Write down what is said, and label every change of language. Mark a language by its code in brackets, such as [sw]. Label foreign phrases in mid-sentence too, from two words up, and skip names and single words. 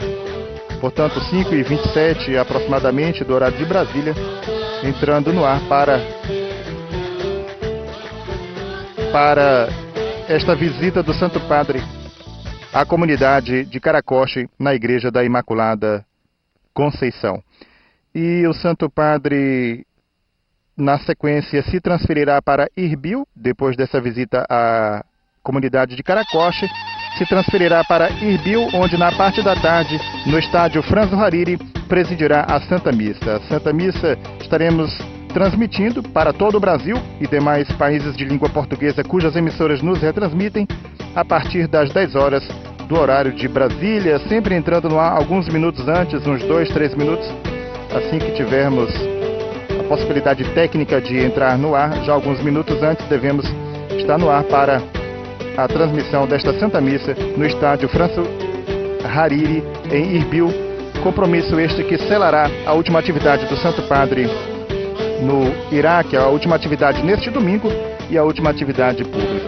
[pt] Portanto, 5h27 aproximadamente do horário de Brasília, entrando no ar para esta visita do Santo Padre à comunidade de Caracoche, na Igreja da Imaculada Conceição. E o Santo Padre, na sequência, se transferirá para Irbil, depois dessa visita à comunidade de Caracoche, se transferirá para Irbil, onde na parte da tarde, no estádio Franzo Hariri, presidirá a Santa Missa. A Santa Missa estaremos transmitindo para todo o Brasil e demais países de língua portuguesa cujas emissoras nos retransmitem a partir das 10 horas do horário de Brasília, sempre entrando no ar alguns minutos antes, uns 2, 3 minutos, assim que tivermos a possibilidade técnica de entrar no ar, já alguns minutos antes devemos estar no ar para a transmissão desta Santa Missa no estádio Franzo Hariri, em Irbil, compromisso este que selará a última atividade do Santo Padre no Iraque, a última atividade neste domingo e a última atividade pública.